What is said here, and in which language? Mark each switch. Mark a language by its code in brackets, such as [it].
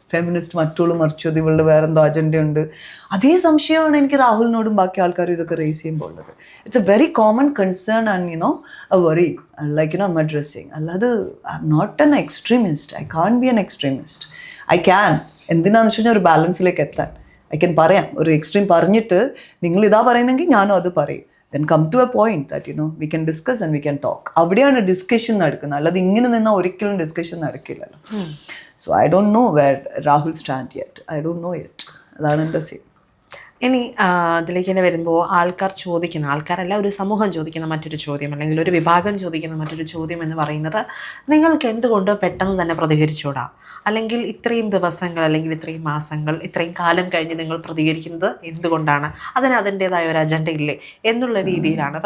[ml] Feminist മറ്റുള്ള മറിച്ചത് ഇവളുടെ വേറെന്തോ അജണ്ടയുണ്ട്. അതേ സംശയമാണ് എനിക്ക് രാഹുലിനോടും ബാക്കി ആൾക്കാരും ഇതൊക്കെ റേസ് ചെയ്യുമ്പോൾ ഉള്ളത്. [en] It's a very common concern and a worry like I'm addressing. [ml] അല്ലാതെ [en] I am not an extremist. I can be an extremist. I can. [ml] എന്തിനാന്ന് വെച്ച് കഴിഞ്ഞാൽ ഒരു ബാലൻസിലേക്ക് എത്താൻ ഐ ക്യാൻ പറയാം. ഒരു എക്സ്ട്രീം പറഞ്ഞിട്ട് നിങ്ങൾ ഇതാ പറയുന്നെങ്കിൽ ഞാനും അത് പറയും. [en] Then come to a point that we can discuss and we can talk. [ml] അവിടെയാണ് ഡിസ്കഷൻ നടക്കുന്നത്, അല്ലാതെ ഇങ്ങനെ നിന്നാൽ ഒരിക്കലും discussion നടക്കില്ലല്ലോ. [en] So I don't know where Rahul stand yet. I don't know yet. [ml] അതാണ് എൻ്റെ സീൻ. ഇനി അതിലേക്ക് തന്നെ വരുമ്പോൾ ആൾക്കാരല്ല ഒരു സമൂഹം ചോദിക്കുന്ന മറ്റൊരു ചോദ്യം അല്ലെങ്കിൽ ഒരു വിഭാഗം ചോദിക്കുന്ന മറ്റൊരു ചോദ്യം എന്ന് പറയുന്നത് നിങ്ങൾക്ക് എന്തുകൊണ്ട് പെട്ടെന്ന് തന്നെ പ്രതികരിച്ചൂടാ, അല്ലെങ്കിൽ ഇത്രയും ദിവസങ്ങൾ അല്ലെങ്കിൽ ഇത്രയും മാസങ്ങൾ ഇത്രയും കാലം കഴിഞ്ഞ് നിങ്ങൾ പ്രതികരിക്കുന്നത് എന്തുകൊണ്ടാണ്, അതിന് അതിൻ്റേതായ ഒരു അജണ്ട ഇല്ലേ എന്നുള്ള രീതിയിലാണ്.